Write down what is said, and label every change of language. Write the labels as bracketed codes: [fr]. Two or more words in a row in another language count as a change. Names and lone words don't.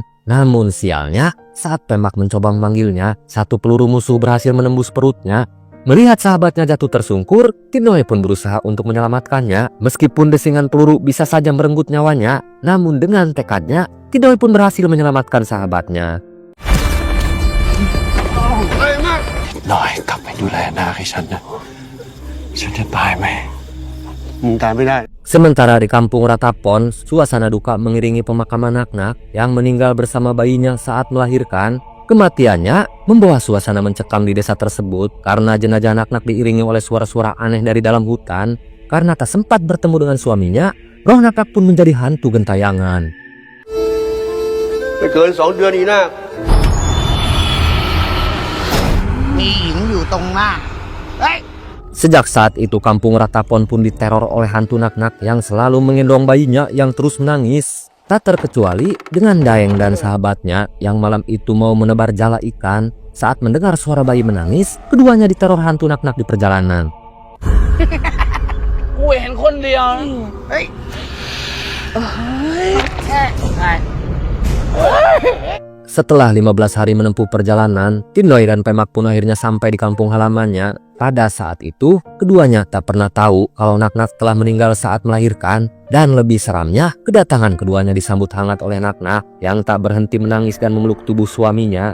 [id] Namun sialnya, saat Pemak mencoba memanggilnya, satu peluru musuh berhasil menembus perutnya. Melihat sahabatnya jatuh tersungkur, Tinoy pun berusaha untuk menyelamatkannya. Meskipun desingan peluru bisa saja merenggut nyawanya, namun dengan tekadnya, Tinoy pun berhasil menyelamatkan sahabatnya. [th] หน่อยกลับไปดูแลนาให้ฉันนะฉันจะตายไหมมึงตายไม่ได้ [id] Sementara di kampung Ratapon, suasana duka mengiringi pemakaman Naknak yang meninggal bersama bayinya saat melahirkan. Kematiannya membawa suasana mencekam di desa tersebut karena jenazah Naknak diiringi oleh suara-suara aneh dari dalam hutan. Karena tak sempat bertemu dengan suaminya, roh Naknak pun menjadi hantu gentayangan. [th] ไม่เกิน2 เดือนนี้นะ มีหญิงอยู่ตรงหน้า เฮ้ย [id] Sejak saat itu kampung Ratapon pun diteror oleh hantu Naknak yang selalu menggendong bayinya yang terus menangis. Tak terkecuali dengan Daeng dan sahabatnya yang malam itu mau menebar jala ikan. Saat mendengar suara bayi menangis, keduanya diteror hantu Naknak di perjalanan. [th] กูเห็นคนเดียวนะเฮ้ย [id] Setelah 15 hari menempuh perjalanan, Tindoi dan Pemak pun akhirnya sampai di kampung halamannya. Pada saat itu, keduanya tak pernah tahu kalau Naknak telah meninggal saat melahirkan. Dan lebih seramnya, kedatangan keduanya disambut hangat oleh Naknak yang tak berhenti menangis dan memeluk tubuh suaminya.